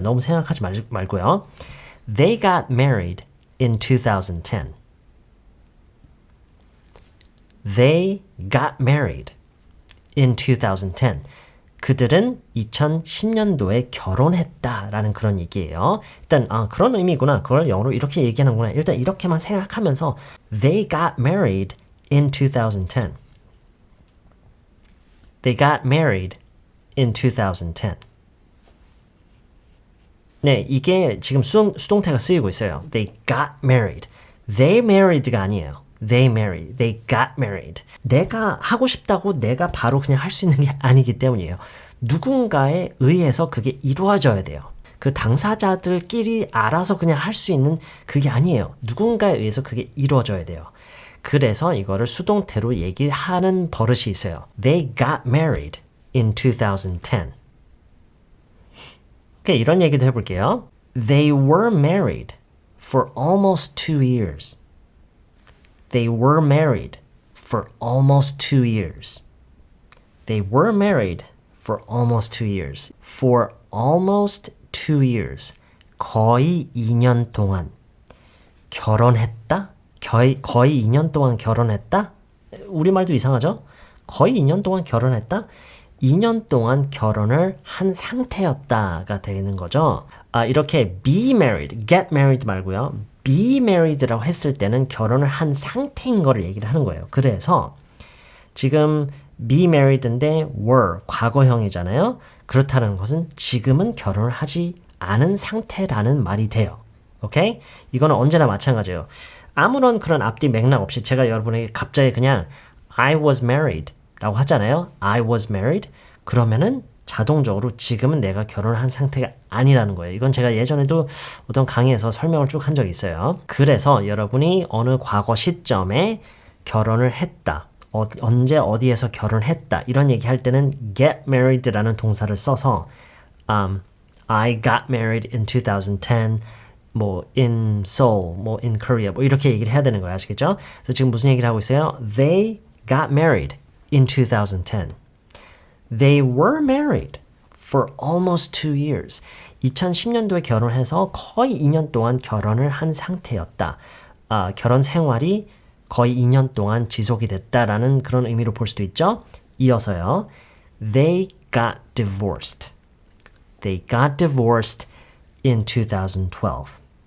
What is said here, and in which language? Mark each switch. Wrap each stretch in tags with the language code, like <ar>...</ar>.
<ko>너무 생각하지 말고요.</ko> <en>They got married in 2010. They got married in 2010.</en> <ko>그들은 2010년도에 결혼했다라는 그런 얘기예요. 일단 그런 의미구나. 그걸 영어로 이렇게 얘기하는구나. 일단 이렇게만 생각하면서</ko> <en>They got married in 2010. They got married in 2010.</en> <ko>네, 이게 지금 수동태가 쓰이고 있어요.</ko> <en>They got married. They married</en> <ko>가 아니에요.</ko> <en>They married. They got married.</en> <ko>내가 하고 싶다고 내가 바로 그냥 할 수 있는 게 아니기 때문이에요. 누군가에 의해서 그게 이루어져야 돼요. 그 당사자들끼리 알아서 그냥 할 수 있는 그게 아니에요. 누군가에 의해서 그게 이루어져야 돼요. 그래서 이거를 수동태로 얘기하는 버릇이 있어요.</ko> <en>They got married in 2010.</en> <ko>오케이, 이런 얘기도 해볼게요.</ko> <en>They were married for almost 2 years. They were married for almost 2 years. They were married for almost 2 years. For almost 2 years.</en> <ko>거의 2년 동안 결혼했다? 거의 2년 동안 결혼했다? 우리말도 이상하죠? 거의 2년 동안 결혼했다? 2년 동안 결혼을 한 상태였다가 되는 거죠. 이렇게 be married, get married 말고요. be married라고 했을 때는 결혼을 한 상태인 거를 얘기를 하는 거예요. 그래서 지금 be married인데 were 과거형이잖아요. 그렇다는 것은 지금은 결혼을 하지 않은 상태라는 말이 돼요. 오케이? 이거는 언제나 마찬가지예요. 아무런 그런 앞뒤 맥락 없이 제가 여러분에게 갑자기 그냥</ko> <en>I was married</en> <ko>라고 하잖아요.</ko> <en>I was married.</en> <ko>그러면은 자동적으로 지금은 내가 결혼을 한 상태가 아니라는 거예요. 이건 제가 예전에도 어떤 강의에서 설명을 쭉 한 적이 있어요. 그래서 여러분이 어느 과거 시점에 결혼을 했다. 언제 어디에서 결혼했다. 이런 얘기 할 때는 get married라는 동사를 써서</ko> <en>I got married in 2010. in Seoul, in Korea.</en> <ko>이렇게 얘기를 해야 되는 거예요. 아시겠죠? 그래서 지금 무슨 얘기를 하고 있어요?</ko> <en>They got married in 2010. They were married for almost 2 years.</en> <ko>2010년도에 결혼해서 거의 2년 동안 결혼을 한 상태였다. 결혼 생활이 거의 2년 동안 지속이 됐다라는 그런 의미로 볼 수도 있죠. 이어서요.</ko> <en>They got divorced. They got divorced in 2012.</en>